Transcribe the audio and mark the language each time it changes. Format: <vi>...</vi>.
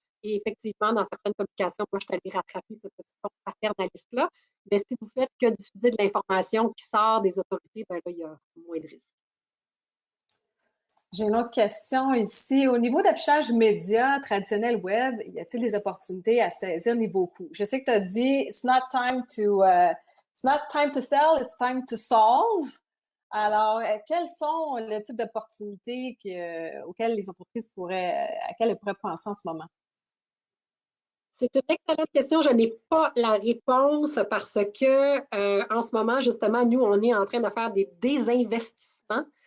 <fr>Et effectivement, dans certaines publications, moi, je suis allée rattraper ce petit ton paternaliste-là. Mais si vous faites que diffuser de l'information qui sort des autorités, ben là, il y a moins de risques. J'ai une autre question ici. Au niveau d'affichage média traditionnel web, y a-t-il des opportunités à saisir niveau coût? Je sais que tu as dit</fr> <en>it's not time to sell, it's time to solve.</en> <fr>Alors, quels sont les types d'opportunités auxquelles les entreprises à elles pourraient penser en ce moment? C'est une excellente question. Je n'ai pas la réponse parce que en ce moment, justement, nous, on est en train de faire des désinvestissements.</fr>